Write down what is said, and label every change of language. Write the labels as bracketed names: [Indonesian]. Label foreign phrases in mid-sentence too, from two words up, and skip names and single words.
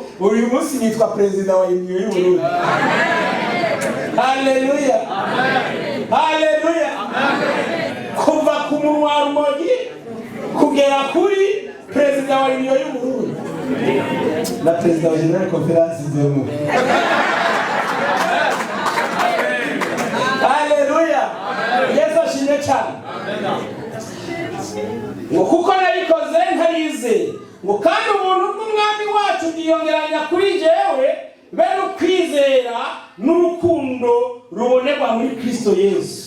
[Rundi] Uyu munsi nitwa perezida wa Union y'u Burundi. Haleluya, haleluya. Kuva ku munwa rumogi kugera kuri perezida wa Union y'u Burundi na perezida wa General Conference z'emu. Haleluya, Yesu ashimwe cyane. Ngo kuko nabikoze ntarizeye, ngo kandi ubuntu bw'umwami wacu bwiyongeranya kuri jewe, bene ukwizera n'urukundo rubonerwa muri Kristo Yesu.